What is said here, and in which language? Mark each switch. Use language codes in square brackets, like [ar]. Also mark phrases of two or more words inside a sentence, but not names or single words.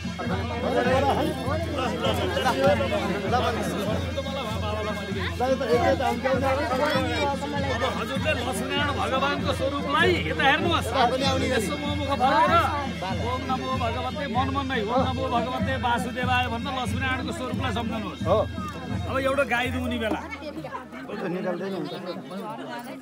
[ne] हजुरले लक्ष्मीनारायण भगवानको स्वरूपलाई यता हेर्नुहोस् यसो मुख फर्केर [sa] ओम नमो भगवते [ne] मनमनै [sa] ओम नमो भगवते वासुदेवाय [ne] भन्न लक्ष्मीनारायणको स्वरूपलाई सम्झनुहोस् अब एउटा गाई दुहुने बेला